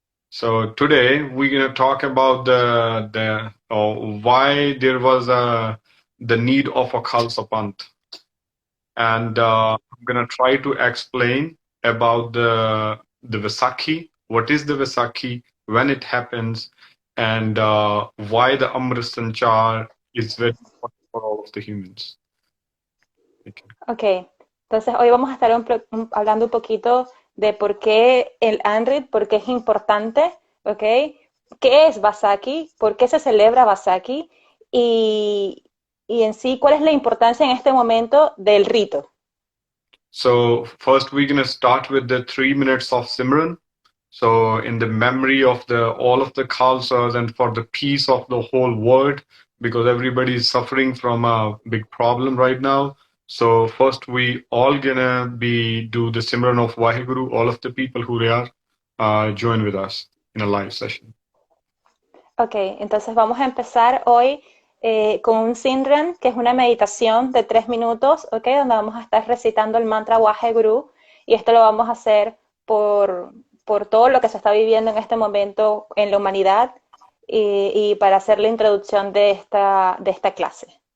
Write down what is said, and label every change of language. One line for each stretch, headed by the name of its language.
English: So today we're going to talk about why there was the need of a Khalsa Panth, and I'm going to try to explain about the Vaisakhi. What is the Vaisakhi? When it happens, and why the Amrit Sanchar is very important for all of the humans.
Spanish: Okay, entonces hoy vamos a estar hablando un poquito de por qué el Amrit, por qué es importante, ¿ok? ¿Qué es Vaisakhi? ¿Por qué se celebra Vaisakhi? Y en sí, ¿cuál es la importancia en este momento del rito?
English: So first we're going to start with the 3 minutes of Simran. So in the memory of all of the Khalsas and for the peace of the whole world, because everybody is suffering from a big problem right now. So first we all gonna do the Simran of Vaheguru. All of the people who are join with us in a live session.
Spanish: Okay, entonces vamos a empezar hoy con un Simran, que es una meditación de 3 minutos, ¿ok? Donde vamos a estar recitando el mantra Vaheguru, y esto lo vamos a hacer por todo lo que se está viviendo en este momento en la humanidad y para hacer la introducción de esta clase.